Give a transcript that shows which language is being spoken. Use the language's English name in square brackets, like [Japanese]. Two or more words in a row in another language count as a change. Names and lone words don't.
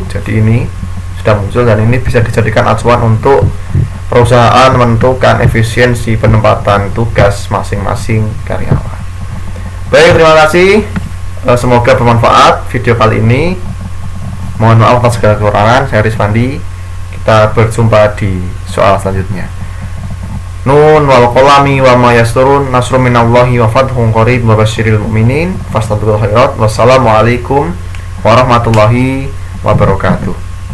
[Indonesian] Jadi ini sudah muncul dan ini bisa dijadikan acuan untuk perusahaan menentukan efisiensi penempatan tugas masing-masing karyawan. Baik, terima kasih. Semoga bermanfaat video kali ini. Mohon maaf atas segala kekurangan. Saya Rizwandi. Kita berjumpa di soal selanjutnya. [Arabic] ن والقلم وما يسطرون، نصر من الله وفتح قريب وبشر المؤمنين. فاستبقوا الخيرات. والسلام عليكم ورحمة الله وبركاته.